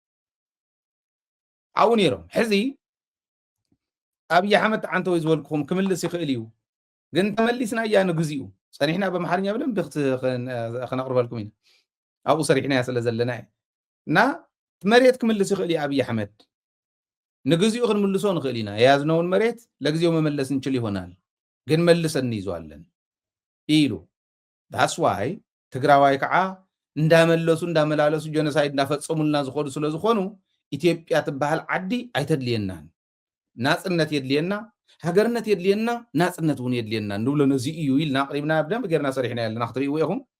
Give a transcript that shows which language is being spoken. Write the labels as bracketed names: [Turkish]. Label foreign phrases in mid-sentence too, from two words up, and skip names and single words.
[Tigrinya] ኣብኡ ነይሮም ሕዚ ኣብይ ኣሕመድ ዓንተ ወይ ዝበልክኹም ክምልስ ይኽእል እዩ ግን ተመሊስና እያ ንግዚኡ ፀኒሕና በማሓርኛ ብደንቢ ክነቕርበልኩም ኢና ኣብኡ ሰሪሕና እያ ስለ ዘለና እና መሬት ክምልስ ይኽእል እዩ ኣብይ ኣሕመድ ንግዚኡ ክንምልሶ ንኽእል ኢና [Amharic] የያዝነውን መሬት ለግዚኡ መመለስ እንችል ይሆናል ግን መልሰን እንይዘዋለን [Tigrinya] ኢሉ ዳስዋይ ትግራዋይ ከዓ እንዳመለሱ እንዳመላለሱ ጀኖሳይድ እንዳፈፀሙልና ዝኸዱ ስለ ዝኾኑ ኢትዮጵያ ትበሃል ዓዲ ኣይተድልየናን ናፅነት የድልየና ሃገርነት የድልየና ናፅነት እውን የድልየና ንብሎ ነዚ እዩ ኢልና ኣቕሪብና ብደንቢ ጌርና ሰሪሕና ያለና ክትርእይዎ ኢኹም